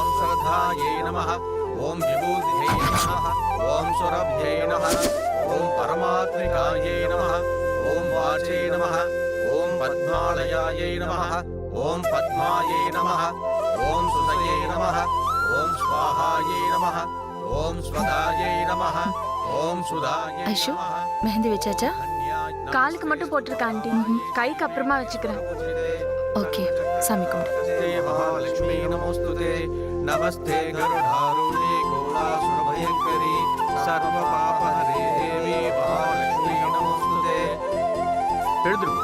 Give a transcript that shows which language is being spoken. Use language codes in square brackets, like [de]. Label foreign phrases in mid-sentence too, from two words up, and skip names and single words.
[sa] श्रद्धाये नमः ओम विभूतिये नमः ओम सुरभ्ये नमः ओम परमात्मिकाये नमः ओम वाचे नमः ओम पद्मालयाये नमः ओम पद्माये नमः ओम सुतये नमः ओम स्वाहाये नमः ओम स्वदाये नमः ओम सुदाये [ta] ஐஷு, [sa] नमः [ta] மெஹந்தி வச்சாச்சா? காலுக்கு மட்டும் போட்டிருக்க ஆண்டி, கைக்கு அப்புறமா வச்சுக்கிறேன். ஓகே, சாமி கும்பிடு. [sa] नमस्ते महालक्ष्मी नमोस्तुते नमस्ते गरुडारूढे घोरासुरभयङ्करी सर्वपापहरे देवी महालक्ष्मी नमोस्तुते [ta] எழுந்துருங்க.